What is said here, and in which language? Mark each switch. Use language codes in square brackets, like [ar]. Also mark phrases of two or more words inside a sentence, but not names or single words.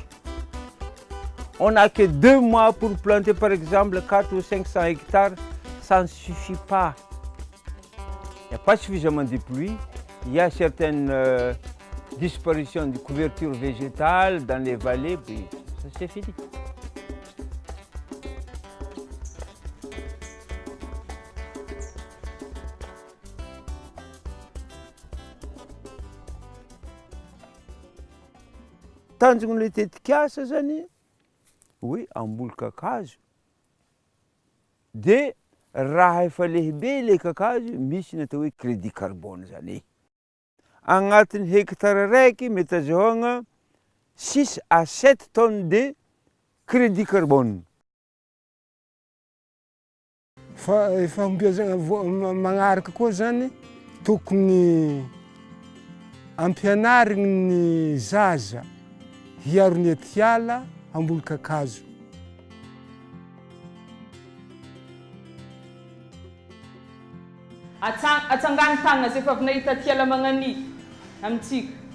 [fr] On n'a que 2 mois pour planter par exemple 400 ou 500 hectares, ça ne suffit pas. Il n'y a pas suffisamment de pluie, il y a certaines disparitions de couverture végétale dans les vallées, puis ça c'est fini. [mg] Tanjona le tetikasa zany, oui, amboly kakazo. De raha efa lehibe le kakazo, misy natao hoe [fr] crédit carbone [mg] zany. [fr] Agnatin'ny hectare [mg] raiky mety azahoagna [fr] 6 à 7 tonnes de crédit carbone. [mg] Fahombiazana magnaraka koa zany tokony ampianarigny ny zaza hiaro ny atiala amboly kakazo. Atsangany tagna zay efa avy nahita atiala magnany amintsika.